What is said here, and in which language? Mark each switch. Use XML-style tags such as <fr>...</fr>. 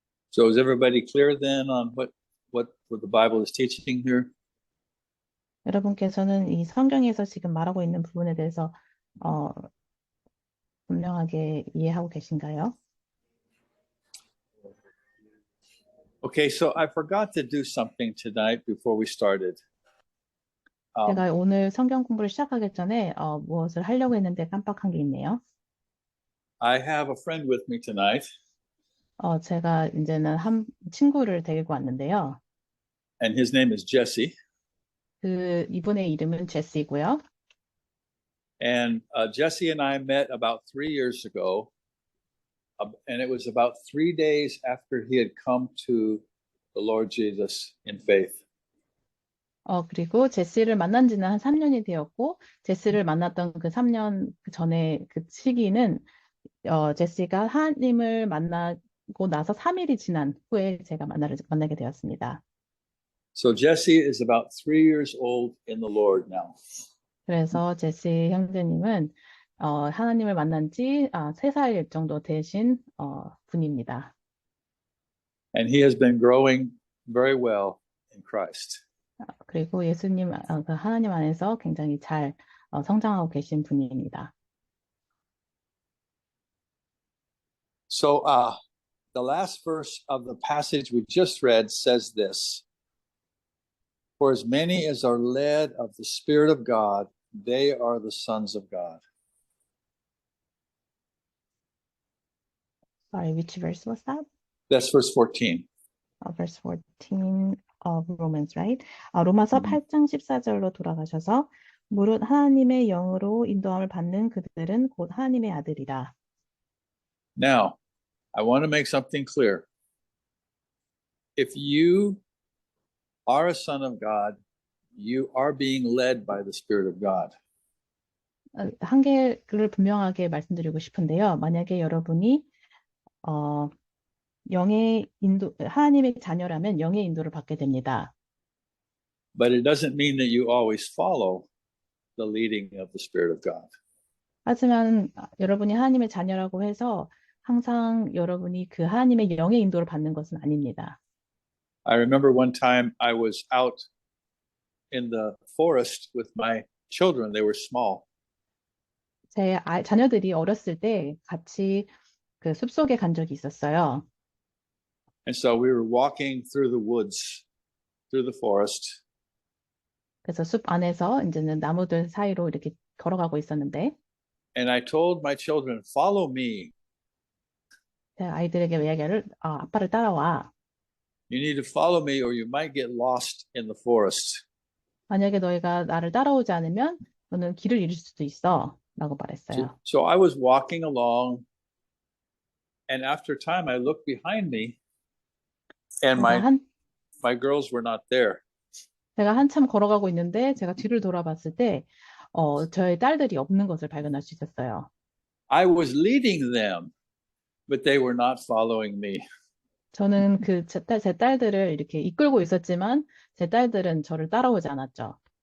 <en>So, is everybody clear then on what the Bible is teaching here?</en> <ko>여러분께서는 이 성경에서 지금 말하고 있는 부분에 대해서 분명하게 이해하고 계신가요?</ko> <en>Okay, so I forgot to do something tonight before we started.</en> <ko>제가 오늘 성경 공부를 시작하기 전에 무엇을 하려고 했는데 깜빡한 게 있네요.</ko> <en>I have a friend with me tonight,</en> <ko>제가 이제는 한 친구를 데리고 왔는데요.</ko> <en>and his name is Jesse.</en> <ko>이분의 이름은 제시고요.</ko> <en>And Jesse and I met about 3 years ago, and it was about 3 days after he had come to the Lord Jesus in faith.</en> <ko>그리고 제시를 만난 지는 한 3년이 되었고, 제시를 만났던 그 3년 전에 그 시기는 제시가 하나님을 만나고 나서 3일이 지난 후에 제가 만나게 되었습니다.</ko> <en>So Jesse is about 3 years old in the Lord now.</en> <ko>그래서 제시 형제님은 하나님을 만난 지 3살 정도 되신 분입니다.</ko> <en>And he has been growing very well in Christ.</en> <ko>그리고 예수님, 하나님 안에서 굉장히 잘 성장하고 계신 분입니다.</ko> <en>So the last verse of the passage we just read says this: For as many as are led of the Spirit of God, they are the sons of God. Sorry, which verse was that? That's verse 14. Verse 14 of Romans, right?</en> <ko>로마서 8장 14절로 돌아가셔서 무릇 하나님의 영으로 인도함을 받는 그들은 곧 하나님의 아들이라.</ko> <en>Now, I want to make something clear. If you are a son of God, you are being led by the Spirit of God.</en> <ko>한 개를 분명하게 말씀드리고 싶은데요. 만약에 여러분이 영의 인도, 하나님의 자녀라면 영의 인도를 받게 됩니다.</ko> <en>But it doesn't mean that you always follow the leading of the Spirit of God.</en> <ko>하지만 여러분이 하나님의 자녀라고 해서 항상 여러분이 그 하나님의 영의 인도를 받는 것은 아닙니다.</ko> <en>I remember one time I was out in the forest with my children. They were small.</en> <ko>제 자녀들이 어렸을 때 같이 그 숲속에 간 적이 있었어요.</ko> <en>And so we were walking through the woods through the forest.</en> <ko>그래서 숲 안에서 이제는 나무들 사이로 이렇게 걸어가고 있었는데</ko> <en>And I told my children, follow me.</en> <ko>제가 아이들에게 이야기를 아빠를 따라와.</ko> <en>You need to follow me or you might get lost in the forest.</en> <ko>만약에 너희가 나를 따라오지 않으면 너는 길을 잃을 수도 있어. 라고 말했어요.</ko> <en>So I was walking along, and after time I looked behind me, and my girls were not there.</en> <ko>제가 한참 걸어가고 있는데 제가 뒤를 돌아봤을 때 저의 딸들이 없는 것을 발견할 수 있었어요.</ko> <en>I was leading them, but they were not following me.</en> <ko>저는 제 딸들을 이렇게 이끌고 있었지만 제 딸들은 저를 따라오지 않았죠.</ko>